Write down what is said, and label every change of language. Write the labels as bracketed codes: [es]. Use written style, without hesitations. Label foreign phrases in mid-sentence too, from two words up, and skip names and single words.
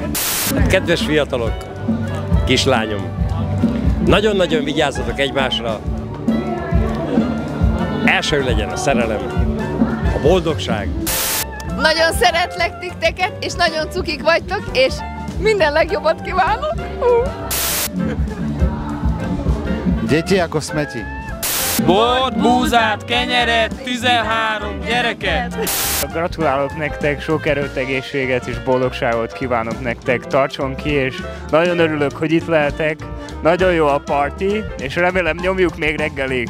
[hu] Kedves fiatalok, kislányom, nagyon-nagyon vigyázzatok egymásra. Első legyen a szerelem, a boldogság. Nagyon szeretlek titeket, és nagyon cukik vagytok, és minden legjobbat kívánok! [sk] Deti ako smeti. [hu] Bort, búzát, kenyeret, 13 gyereket! Gratulálok nektek, sok erőt, egészséget és boldogságot kívánok nektek. Tartson ki, és nagyon örülök, hogy itt lehetek. Nagyon jó a parti, és remélem nyomjuk még reggelig.